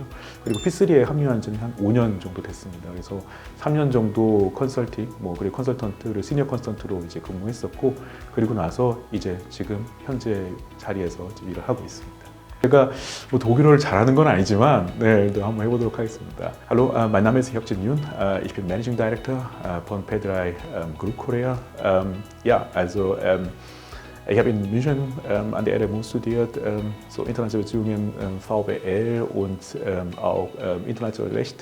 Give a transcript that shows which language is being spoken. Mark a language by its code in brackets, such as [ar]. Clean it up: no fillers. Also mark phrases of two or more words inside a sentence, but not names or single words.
[ko] 그리고 P3에 합류한 지는 한 5년 정도 됐습니다. 그래서 3년 정도 컨설팅, 그리고 컨설턴트를 시니어 컨설턴트로 이제 근무했었고, 그리고 나서 이제 지금 현재 자리에서 이제 일을 하고 있습니다. 제가 독일어를 잘하는 건 아니지만 또 한번 해보도록 하겠습니다. [de] Hallo, mein Name ist Hyuk Jin Yoon. Ich bin [en] Managing Director [de] von P3 Group Korea. Ich habe in München an der RMU studiert, so internationale Beziehungen, VWL und auch internationales Recht.